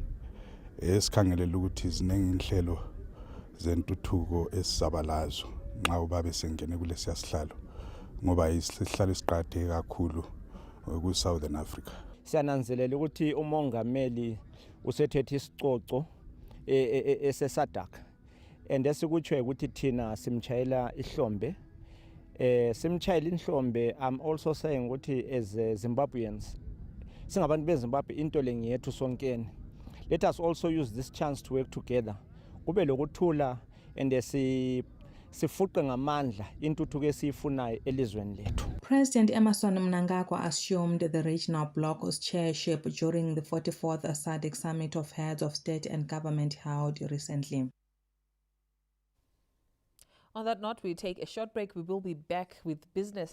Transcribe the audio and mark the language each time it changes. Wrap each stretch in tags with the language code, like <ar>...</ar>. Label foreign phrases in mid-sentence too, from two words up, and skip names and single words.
<nd>Esikhangelela ukuthi ziningi inhlelo zentuthuko esizabalazo nxa ubabe sengene kulesi sihlalo ngoba isihlalo esiqhakatheke kakhulu ku Southern Africa. Siyananzelela ukuthi umongameli usethethe isicoco eseSADC and esikutsho ukuthi thina simchayela ihlombe. Simchayela ihlombe.</nd> <en>I'm also saying</en> <nd>ukuthi</nd> <en>as Zimbabweans</en> <nd>singabantu beZimbabwe into lengiyethu sonkeni.</nd> <en>Let us also use this chance to work together.</en> <nd>Kube lokuthula and sifuqe ngamandla intuthuko esiyifunayo elizweni lethu.</nd> <en>President Emmerson Mnangagwa assumed the regional bloc's chairship during the 44th SADC Summit of Heads of State and Government held recently. On that note, we take a short break. We will be back with business.</en>